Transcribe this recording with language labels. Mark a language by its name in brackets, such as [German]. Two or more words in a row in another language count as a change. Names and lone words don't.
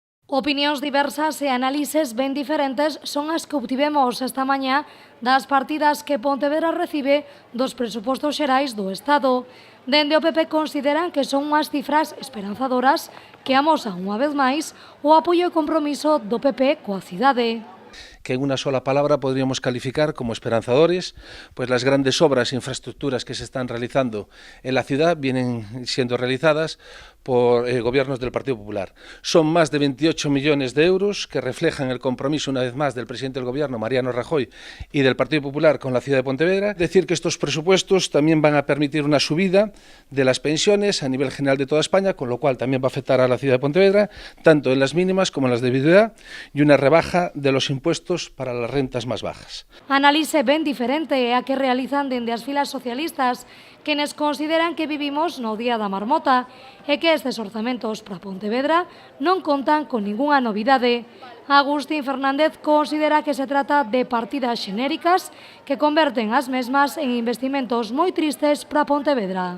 [Galician] Opinións diversas e análises ben diferentes son as que obtivemos esta mañá das partidas que Pontevedra recibe dos presupostos xerais do Estado. Dende o PP consideran que son unhas cifras esperanzadoras que amosan unha vez máis o apoio e compromiso do PP coa cidade. [Spanish] Que en una sola palabra podríamos calificar como esperanzadores, pues las grandes obras e infraestructuras que se están realizando en la ciudad vienen siendo realizadas por gobiernos del Partido Popular. Son más de 28 millones de euros que reflejan el compromiso una vez más del presidente del Gobierno, Mariano Rajoy, y del Partido Popular con la ciudad de Pontevedra. Decir que estos presupuestos también van a permitir una subida de las pensiones a nivel general de toda España, con lo cual también va a afectar a la ciudad de Pontevedra, tanto en las mínimas como en las de viudedad, y una rebaja de los impuestos para las rentas más bajas. [Galician] Análise ben diferente é a que realizan dende as filas socialistas, quenes consideran que vivimos no día da marmota e que estes orzamentos para Pontevedra non contan con ningunha novidade. Agustín Fernández considera que se trata de partidas xenéricas que converten as mesmas en investimentos moi tristes para Pontevedra.